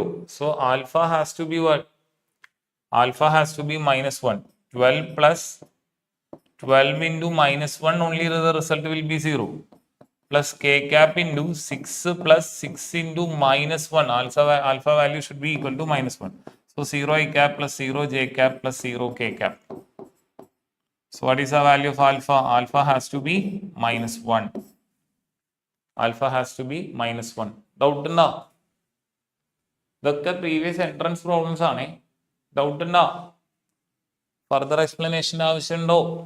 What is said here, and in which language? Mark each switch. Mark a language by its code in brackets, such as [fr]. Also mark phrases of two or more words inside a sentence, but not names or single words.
[en] So alpha has to be what? Alpha has to be minus 1. 12 plus 12 into minus 1, only the result will be 0. Plus k cap into 6 plus 6 into minus 1. Alpha value should be equal to minus 1. So 0 I cap plus 0 j cap plus 0 k cap. So what is the value of alpha? Alpha has to be minus 1. Alpha has to be minus 1. Doubt ഉണ്ടോ? [ml] ഇതൊക്കെ [en] previous entrance problems [ml] ആണ്. ഡൗട്ട് ഉണ്ടോ? [en] further explanation [ml] ആവശ്യമുണ്ടോ?